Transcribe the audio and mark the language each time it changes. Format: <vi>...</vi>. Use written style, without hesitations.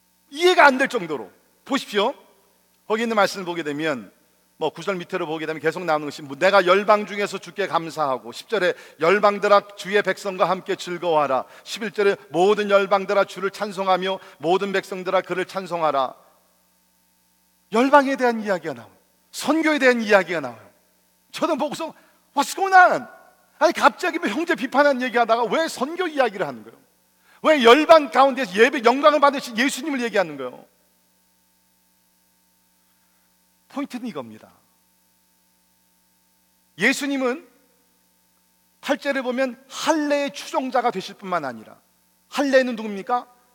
<ko>이해가 안 될 정도로. 보십시오. 거기 있는 말씀을 보게 되면 뭐 구절 밑으로 보게 되면 계속 나오는 것이 내가 열방 중에서 주께 감사하고, 10절에 열방들아 주의 백성과 함께 즐거워하라, 11절에 모든 열방들아 주를 찬송하며 모든 백성들아 그를 찬송하라. 열방에 대한 이야기가 나와요. 선교에 대한 이야기가 나와요. 저도 보고서</ko> <en>What's going on?</en> <ko>아니 갑자기 뭐 형제 비판한 얘기하다가 왜 선교 이야기를 하는 거예요? 왜 열방 가운데서 예배 영광을 받으신 예수님을 얘기하는 거예요? 포인트는 이겁니다. 예수님은 8절에 보면 할례의 추종자가 되실 뿐만 아니라, 할례는 누굽니까?</ko>